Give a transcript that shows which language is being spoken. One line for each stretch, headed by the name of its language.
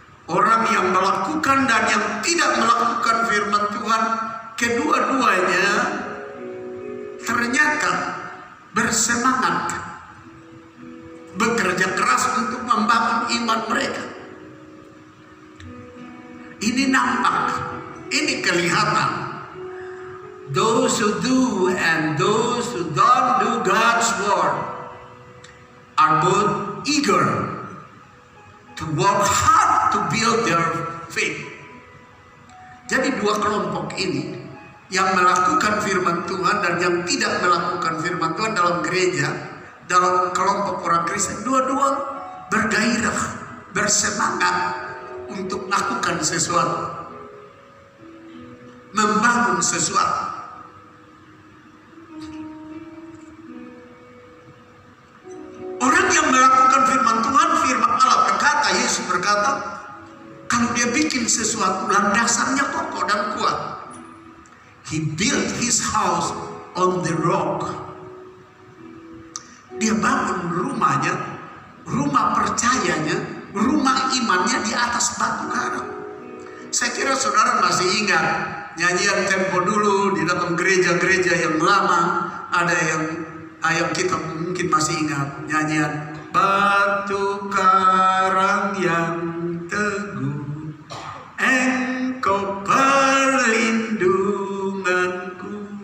Indonesian: orang yang melakukan dan yang tidak melakukan firman Tuhan, kedua-duanya ternyata bersemangat, bekerja keras untuk membangun iman mereka. Ini nampak, ini kelihatan.
English: Those who do and those who don't do God's word are both eager to work hard to build their faith.
Indonesian: Jadi dua kelompok ini, yang melakukan firman Tuhan dan yang tidak melakukan firman Tuhan dalam gereja, dalam kelompok orang Kristen, dua-dua bergairah, bersemangat untuk melakukan sesuatu, membangun sesuatu. Orang yang melakukan firman Tuhan, firman Allah berkata, Yesus berkata, kalau dia bikin sesuatu, landasannya kokoh dan kuat.
English: He built his house on the rock.
Indonesian: Dia bangun rumahnya, rumah percayanya, rumah imannya di atas batu karang. Saya kira saudara masih ingat nyanyian tempo dulu di dalam gereja-gereja yang lama. Ada yang kita mungkin masih ingat nyanyian batu karang yang teguh, engkau perlindunganku.